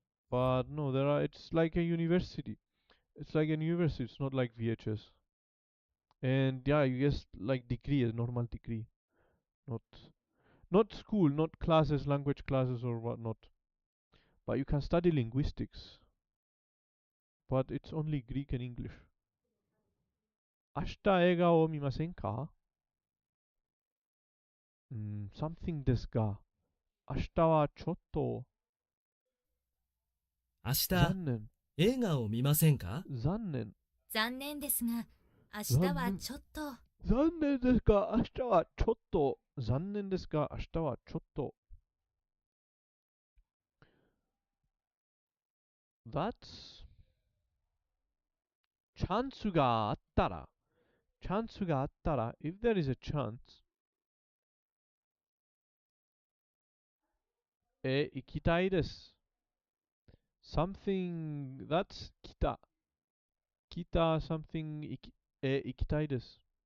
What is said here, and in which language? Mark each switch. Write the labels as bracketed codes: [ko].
[en] But no, it's like a university. It's like a university. It's not like VHS. And yeah, you guess like degree, a normal degree, not not school, not classes, language classes or whatnot. But you can study linguistics, but it's only Greek and English. [ja] 明日映画を見ませんか？ something ですが、明日はちょっと明日残念。映画を見ませんか？残念。残念ですが、明日はちょっと。残念ですが、明日はちょっと。残念ですが、明日はちょっと。 That's チャンスがあったら。チャンスがあったら。 [en] If there is a chance. [ja] 行きたいです。 [en] something that's 来た。 [ja] 来た something 行きたいです。